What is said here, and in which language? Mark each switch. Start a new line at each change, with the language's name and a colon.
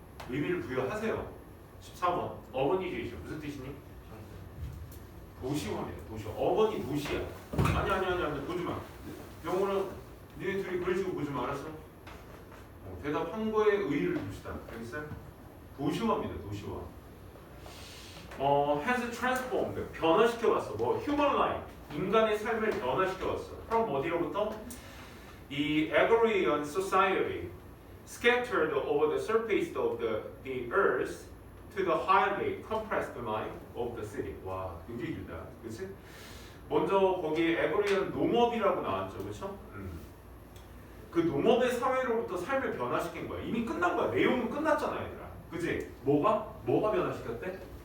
Korean: 의미를 부여하세요. 14번 어버니제이션 무슨 뜻이니? 도시화입니다. 도시화. 어버니 도시야. 아니 보지마. 영어는 니네 둘이 그런 식으로 보지마. 알았어? 대답한 거에 의의를 둡시다. 알겠어요? 도시화입니다. 도시화.
English: has transformed
Korean: 변화시켜봤어. 뭐
English: human life
Korean: 인간의 삶을 변화시켜봤어. from 어디로부터?
English: 이 agrarian society scattered over the surface of the earth to the highly compressed mind of the city.
Korean: 와, 굉장히 길다. 그치? 먼저 거기에 agrarian 농업이라고 나왔죠. 그쵸? 그 농업의 사회로부터 삶을 변화시킨 거야. 이미 끝난 거야. 내용은 끝났잖아, 얘들아. 그치? 뭐가 변화시켰대?